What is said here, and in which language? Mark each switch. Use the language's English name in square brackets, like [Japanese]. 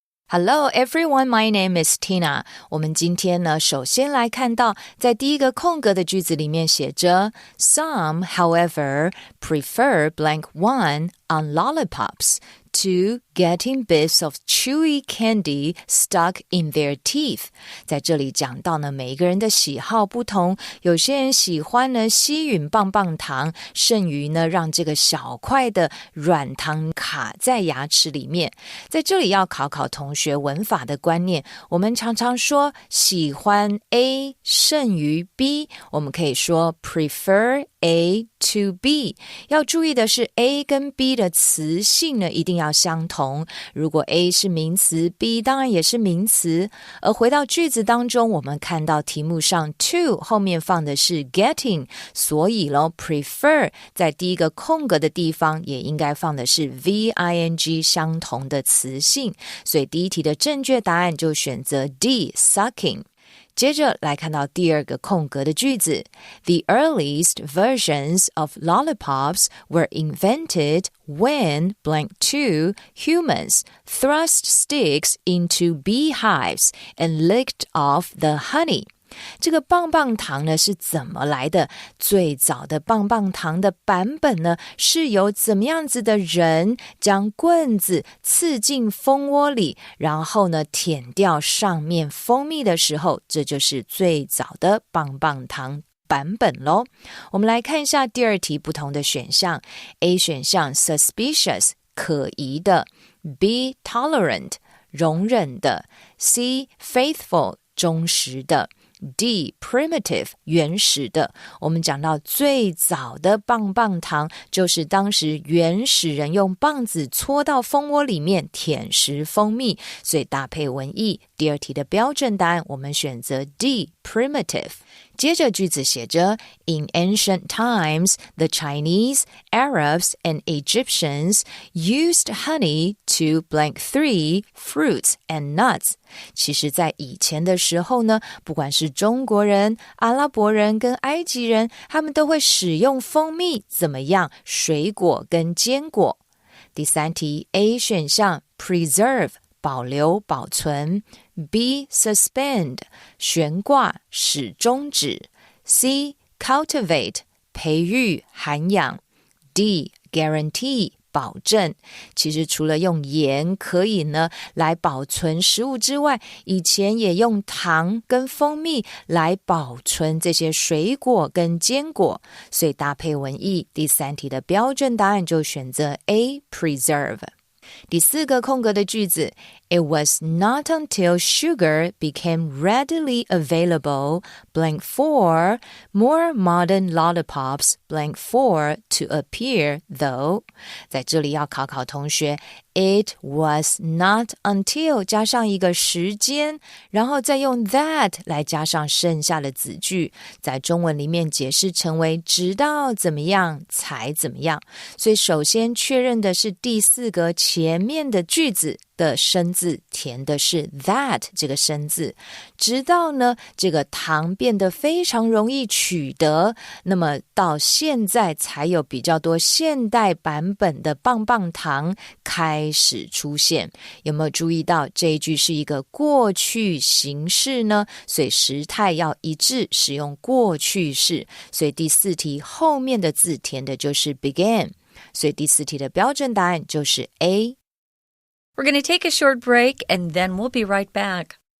[English] Hello everyone, my name is Tina. [Chinese] 我们今天呢，首先来看到在第一个空格的句子里面写着 [English] Some, however, prefer blank one on lollipops to getting bits of chewy candy stuck in their teeth. [Chinese] 在这里讲到呢，每一个人的喜好不同，有些人喜欢呢吸吮棒棒糖，甚于呢让这个小块的软糖卡在牙齿里面。在这里要考同学文法的观念，我们常常说喜欢 A 胜于 B， 我们可以说 prefer A to B。要注意的是 A 跟 B 的词性呢一定要相同，如果 A 是名词， B 当然也是名词。而回到句子当中，我们看到题目上 to 后面放的是 getting， 所以咯 prefer 在第一个空格的地方也应该放的是 VING 相同的词性，所以第一题的正确答案就选择 D sucking。接着来看到第二个空格的句子 [English] The earliest versions of lollipops were invented when blank 2 humans thrust sticks into beehives and licked off the honey。 [Chinese] 这个棒棒糖呢是怎么来的？最早的棒棒糖的版本呢是由怎么样子的人将棍子刺进蜂窝里，然后呢舔掉上面蜂蜜的时候，这就是最早的棒棒糖版本咯。我们来看一下第二题不同的选项。 A 选项 suspicious 可疑的， B tolerant 容忍的， C faithful 忠实的， D. primitive 原始的。我们讲到最早的棒棒糖就是当时原始人用棒子戳到蜂窝里面舔食蜂蜜，所以搭配文意，第二题的标准答案我们选择 D. [English] primitive。 [Chinese] 接着句子写着 [English] In ancient times, the Chinese, Arabs, and Egyptians used honey to blank 3 fruits and nuts. [Chinese] 其实在以前的时候呢，不管是中国人、阿拉伯人跟埃及人，他们都会使用蜂蜜怎么样？水果跟坚果。第三题 A 选项 preserve保留保存， B. suspend 悬挂使终止， C. cultivate 培育涵养， D. guarantee保证。其实除了用盐可以呢来保存食物之外，以前也用糖跟蜂蜜来保存这些水果跟坚果，所以搭配文意，第三题的标准答案就选择 A. preserve。 [English] 第四个空格的句子 It was not until sugar became readily available blank 4 more modern lollipops blank 4 to appear though。 [Chinese] 在这里要考同学 It was not until 加上一个时间，然后再用 that 来加上剩下的子句，在中文里面解释成为直到怎么样才怎么样。所以首先确认的是第4个前面的句子的生字填的是 that 这个生字，直到呢这个糖变得非常容易取得，那么到现在才有比较多现代版本的棒棒糖开始出现。有没有注意到这一句是一个过去形式呢？所以时态要一致，使用过去式，所以第4题后面的字填的就是 began， 所以第4题的标准答案就是 A。We're [English] going to take a short break and then we'll be right back.